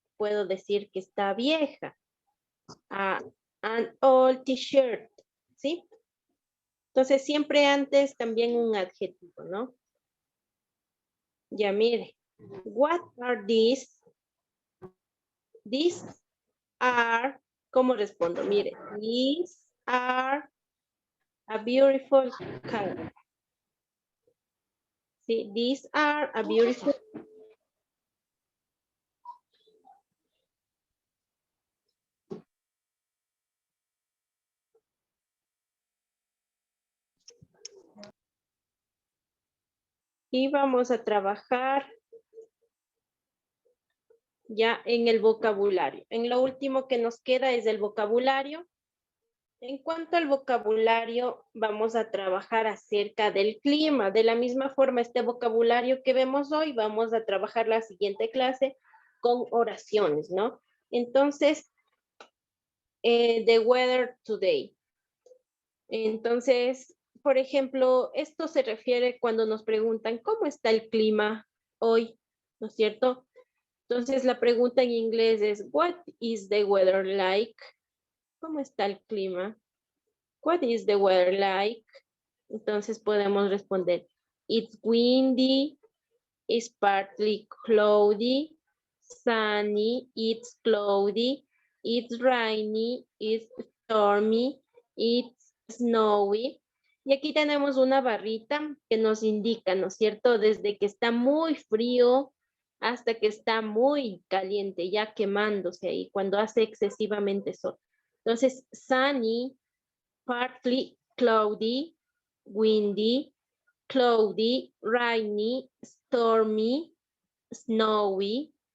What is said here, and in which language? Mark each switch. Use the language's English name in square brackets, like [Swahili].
[Spanish] Puedo decir que está vieja, [English] an old t-shirt, [Spanish] ¿sí? Entonces siempre antes también un adjetivo, ¿no? Ya mire, [English] what are these? These are, [Spanish] ¿cómo respondo? [English] Mire, these are a beautiful color. Sí, these are a beautiful. [Spanish] Y vamos a trabajar ya en el vocabulario. En lo último que nos queda es el vocabulario. En cuanto al vocabulario, vamos a trabajar acerca del clima. De la misma forma, este vocabulario que vemos hoy, vamos a trabajar la siguiente clase con oraciones, ¿no? [English] Entonces, the weather today. [Spanish] Entonces, por ejemplo, esto se refiere cuando nos preguntan, ¿cómo está el clima hoy? ¿No es cierto? Entonces, la pregunta en inglés es, [English] what is the weather like? [Spanish] ¿Cómo está el clima? [English] What is the weather like? [Spanish] Entonces podemos responder, [English] it's windy, it's partly cloudy, sunny, it's cloudy, it's rainy, it's stormy, it's snowy. [Spanish] Y aquí tenemos una barrita que nos indica, ¿no es cierto? Desde que está muy frío hasta que está muy caliente, ya quemándose ahí, cuando hace excesivamente sol. [English] Entonces, sunny, partly cloudy, windy, cloudy, rainy, stormy, snowy.